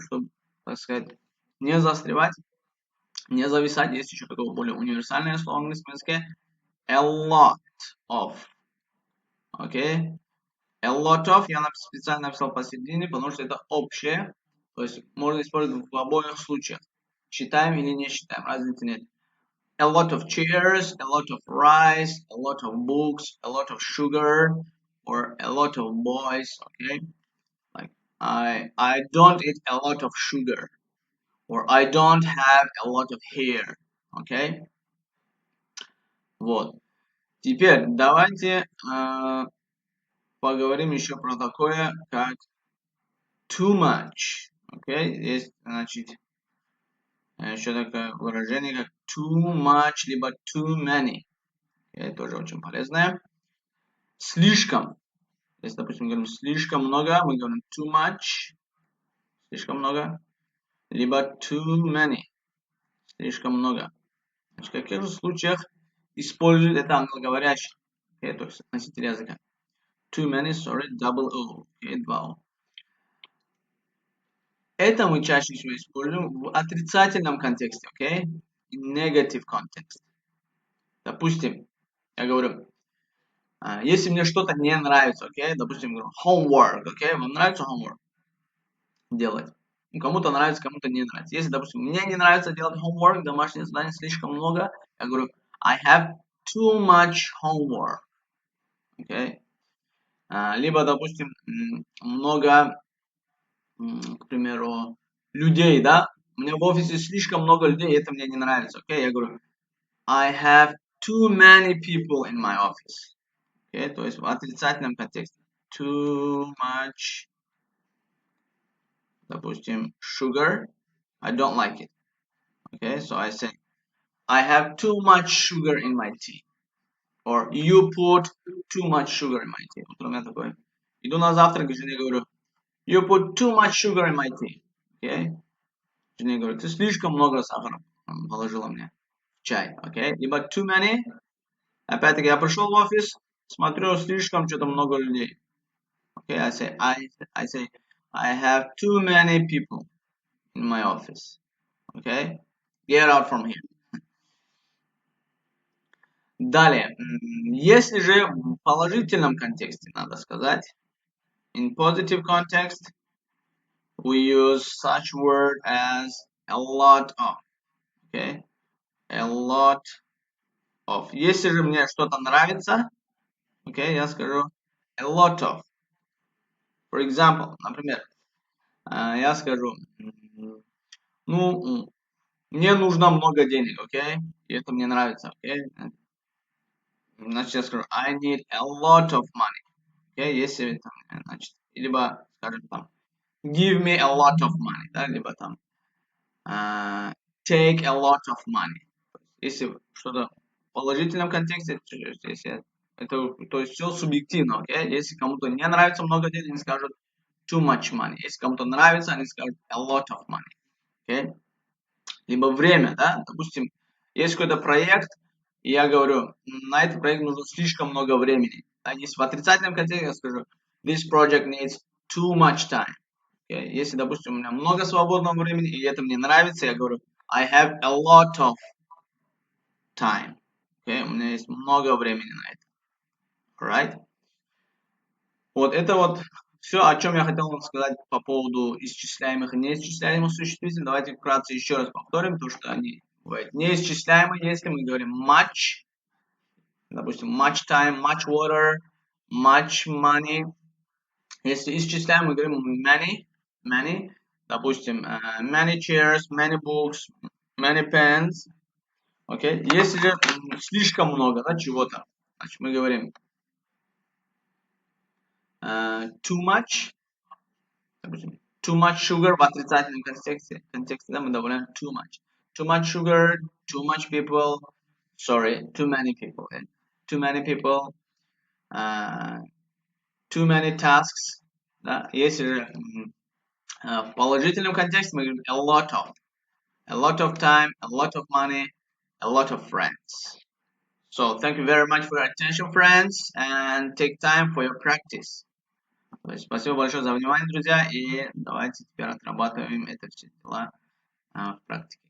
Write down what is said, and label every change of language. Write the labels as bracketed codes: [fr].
[ru] Чтобы, так сказать, не застревать, не зависать, есть еще такое более универсальное слово в английском языке. [en] A lot of. Окей? [ru] A lot of я специально написал посередине, потому что это общее. То есть можно использовать в обоих случаях. Считаем или не считаем, разницы нет. [en] A lot of chairs, a lot of rice, a lot of books, a lot of sugar, or a lot of boys, okay? Like, I don't eat a lot of sugar, or I don't have a lot of hair, okay? [ru] Вот. Теперь давайте поговорим еще про такое, как too much, okay? Есть, значит, еще такое выражение, как too much, либо too many. Это тоже очень полезное. Слишком. Если, допустим, говорим слишком много, мы говорим too much, слишком много, либо too many, слишком много. Значит, в каких же случаях используют это англоговорящие, то есть носители языка? [en] Too many, sorry, double O, два O. [ru] Это мы чаще всего используем в отрицательном контексте, окей? [en] In negative context. [ru] Допустим, я говорю, если мне что-то не нравится, окей? Допустим, говорю homework, окей? Вам нравится homework делать? Ну, кому-то нравится, кому-то не нравится. Если, допустим, мне не нравится делать homework, домашнее задание слишком много, я говорю, I have too much homework. [en] Okay? [ru] Либо, допустим, много, к примеру, людей, да? У меня в офисе слишком много людей, и это мне не нравится. [en] Okay? Я говорю, I have too many people in my office. Okay? [ru] То есть в отрицательном контексте. [en] Too much, допустим, sugar. I don't like it. Okay, so I say, I have too much sugar in my tea. Or you put too much sugar in my tea. [ru] Вот у меня такое. [en] Иду на завтрак, и жене говорю, you put too much sugar in my tea. Okay? [ru] Жене говорю, ты слишком много сахара положила мне в чай. [en] Okay? Либо too many. [ru] Опять-таки, я пришел в офис, смотрю, слишком что-то много людей. [en] Okay, I say, I have too many people in my office. Okay? Get out from here. Далее, если же в положительном контексте, надо сказать, in positive context, we use such word as a lot of, okay, a lot of. [ru] Если же мне что-то нравится, okay, я скажу a lot of. For example, например, я скажу, ну, мне нужно много денег, okay, и это мне нравится, okay. [en] Значит, я скажу, [ru] I need a lot of money, okay, [en] если, значит, либо, скажем, там, [ru] give me a lot of money, [en] да, либо там [ru] take a lot of money. Если что-то в положительном контексте, если это, то есть все субъективно, okay? Если кому-то не нравится много денег, они скажут too much money. Если кому-то нравится, они скажут a lot of money. [en] Okay? [ru] Либо время, да, допустим, есть какой-то проект, и я говорю, на этот проект нужно слишком много времени. А если в отрицательном контексте, я скажу, this project needs too much time. [en] Okay? [ru] Если, допустим, у меня много свободного времени, и это мне нравится, я говорю, I have a lot of time. [en] Okay? [ru] У меня есть много времени на это. [en] Alright? [ru] Вот это вот все, о чем я хотел вам сказать по поводу исчисляемых и неисчисляемых существительных. Давайте вкратце еще раз повторим, то, что они бывают неисчисляемые, если мы говорим much, допустим, much time, much water, much money. Если исчисляем, мы говорим many, допустим, many chairs, many books, many pens. [en] Okay? [ru] Если же слишком много, да, чего-то, значит, мы говорим too much, допустим, too much sugar в отрицательном контексте, да, мы добавляем too much. [en] Too much sugar, too much people, sorry, too many people. Too many people, too many tasks. Да? Если же в положительном контексте мы говорим a lot of time, a lot of money, a lot of friends. So thank you very much for your attention, friends, and take time for your practice. [ru] То есть спасибо большое за внимание, друзья, и давайте теперь отрабатываем это все дела в практике.